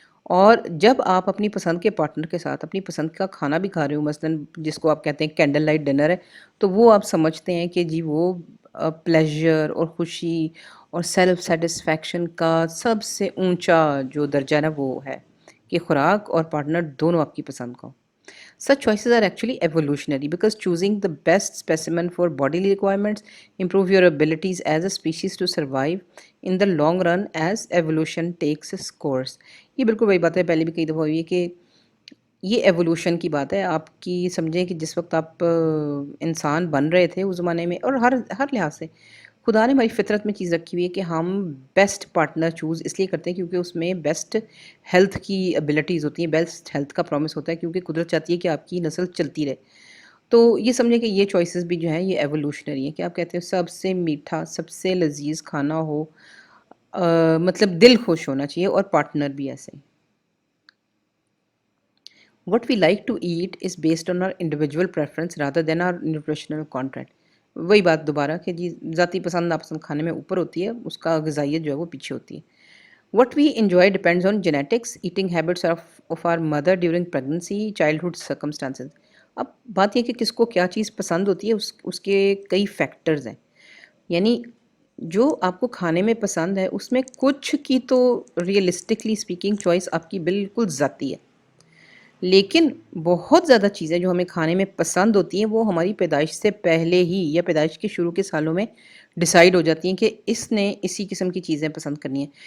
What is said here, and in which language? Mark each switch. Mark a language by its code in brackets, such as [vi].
[ur] اور جب آپ اپنی پسند کے پارٹنر کے ساتھ اپنی پسند کا کھانا بھی کھا رہے ہو، مثلاً جس کو آپ کہتے ہیں کینڈل لائٹ ڈنر ہے، تو وہ آپ سمجھتے ہیں کہ جی وہ پلیزر اور خوشی اور سیلف سیٹسفیکشن کا سب سے اونچا جو درجہ ہے نا وہ ہے کہ خوراک اور پارٹنر دونوں آپ کی پسند کا ہو. [en] Such choices are actually evolutionary because choosing the best specimen for bodily requirements improve your abilities as a species to survive in the long run as evolution takes its course. [ur] یہ بالکل وہی بات ہے، پہلے بھی کئی دفعہ ہوئی ہے کہ یہ ایوولوشن کی بات ہے. آپ کی سمجھیں کہ جس وقت آپ انسان بن رہے تھے اس زمانے میں، اور ہر لحاظ سے خدا نے ہماری فطرت میں چیز رکھی ہوئی ہے کہ ہم بیسٹ پارٹنر چوز اس لیے کرتے ہیں کیونکہ اس میں بیسٹ ہیلتھ کی ابیلٹیز ہوتی ہیں، بیسٹ ہیلتھ کا پرومس ہوتا ہے، کیونکہ قدرت چاہتی ہے کہ آپ کی نسل چلتی رہے. تو یہ سمجھیں کہ یہ چوائسیز بھی جو ہیں یہ ایوولوشنری ہیں کہ آپ کہتے ہیں سب سے میٹھا، سب سے لذیذ کھانا ہو، مطلب دل خوش ہونا چاہیے، اور پارٹنر بھی ایسے ہی. [en] What we like to eat is based on our individual preference rather than our nutritional content. [ur] وہی بات دوبارہ کہ جی ذاتی پسند ناپسند کھانے میں اوپر ہوتی ہے، اس کا غذائیت جو ہے وہ پیچھے ہوتی ہے. [en] What we enjoy depends on genetics, eating habits of our mother during pregnancy, childhood circumstances. [ur] اب بات یہ کہ کس کو کیا چیز پسند ہوتی ہے، اس کے کئی فیکٹرز ہیں. یعنی جو آپ کو کھانے میں پسند ہے اس میں کچھ کی تو ریئلسٹکلی اسپیکنگ چوائس آپ کی بالکل ذاتی ہے، لیکن بہت زیادہ چیزیں جو ہمیں کھانے میں پسند ہوتی ہیں وہ ہماری پیدائش سے پہلے ہی یا پیدائش کے شروع کے سالوں میں ڈیسائیڈ ہو جاتی ہیں کہ اس نے اسی قسم کی چیزیں پسند کرنی ہیں.